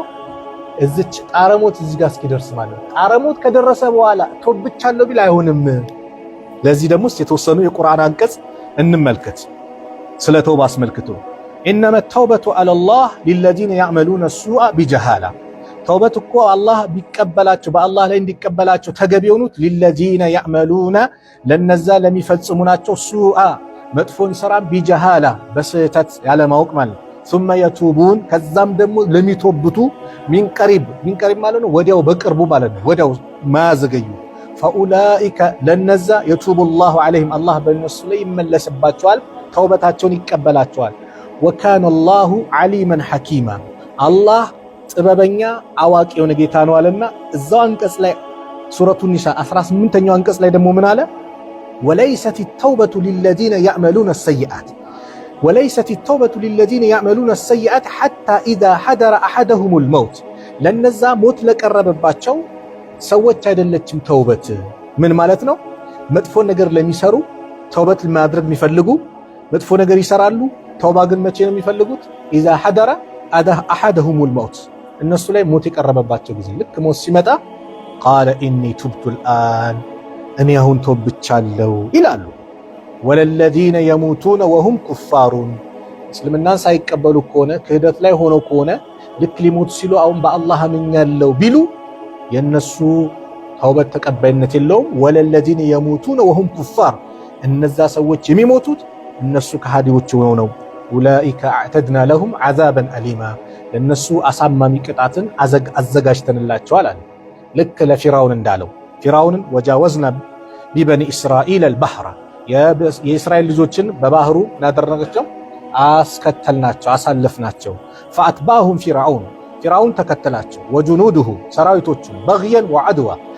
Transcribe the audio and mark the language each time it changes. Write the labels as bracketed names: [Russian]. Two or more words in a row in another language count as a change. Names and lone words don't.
[Amharic] እዚች ጣረሞት እዚህ ጋር እስኪደርስ ማለት ነው። ጣረሞት ከደረሰ በኋላ ተውብቻለሁ ቢል አይሆንም። ለዚህ ደግሞ የተወሰኑ የቁርአን አንቀጽ እንመልከት ስለ ተውባ አስመልክቶ [Arabic] إنما التوبة على الله للذين يعملون السوء بجهالة [Amharic] ተውበት እኮ አላህ ቢቀበላቸው በአላህ ላይ እንዲቀበላቸው ተገቢ የሆኑት ሊለዚነ ያዕመሉነ ለነዛ ለሚፈጽሙ ናቸው ሱአ መጥፎን ስራ ቢጀሃላ በስህተት ያለማወቅ ማለት [Arabic] ثم يتوبون [Amharic] ከዛም ደግሞ ለሚተውብቱ [Arabic] من قريب [Amharic] ማለት ነው ወዲያው በቅርቡ ማለት ነው ወዲያው ማዘገዩ فاولئك ለነዛ يتوب [Arabic] الله عليهم [Amharic] الله በእነሱ ላይ ይመለስባቸዋል ተውበታቸውን ይቀበላቸዋል [Arabic] وكان الله عليما حكيما الله [Amharic] ጥበበኛ አዋቂ የሆነ ጌታ ነው አለና እዛው አንቀጽ ላይ ሱረቱ ኒሳ 18ኛው አንቀጽ ላይ ደግሞ ምን አለ [Arabic] وليست التوبة للذين يعملون السيئات وليست التوبة للذين يعملون السيئات حتى إذا حضر أحدهم الموت [Amharic] ለነዛ ሞት ለቀረበባቸው ሰዎች አይደለችም ተውበት ምን ማለት ነው መጥፎ ነገር ለሚሰሩ ተውበት ለማድረግ የሚፈልጉ መጥፎ ነገር ይሰራሉ ተውባ ግን መቼ ነው የሚፈልጉት [Arabic] إذا حضر أحدهم الموت [Amharic] እነሱ ላይ ሞት የቀረበባቸው ጊዜ ልክ ሞት ሲመጣ [Arabic] قال إني تبت الآن [Amharic] እኔ አሁን ተውብቻለሁ ይላሉ [Arabic] وللذين يموتون وهم كفار [Amharic] እስልምናን ሳይቀበሉ ከሆነ ክህደት ላይ ሆነው ከሆነ ልክ ሊሞቱ ሲሉ አሁን በአላህ አምኛለሁ ቢሉ የነሱ ተውበት ተቀባይነት የለውም። [Arabic] وللذين يموتون وهم كفار [Amharic] እነዛ ሰዎች የሚሞቱት እነሱ ከሃዲዎች ሆነው ነው። [Arabic] أولئك أعتدنا لهم عذابا أليما [Amharic] ለነሱ አሳማሚ ቅጣትን አዘጋጅተንላቸዋል አለ። ልክ ለፊራውን እንዳለው ፊራውንን [Arabic] وجاوزنا ببني إسرائيل البحر [Amharic] የእስራኤል ልጆችን በባህሩ እናደረጋቸው አስከተልናቸው አሳለፍናቸው። [Arabic] فأتبعهم فرعون [Amharic] ተከተላቸው ወጁኑዱሁ ሰራዊቶቹ [Arabic] بغيا وعدوا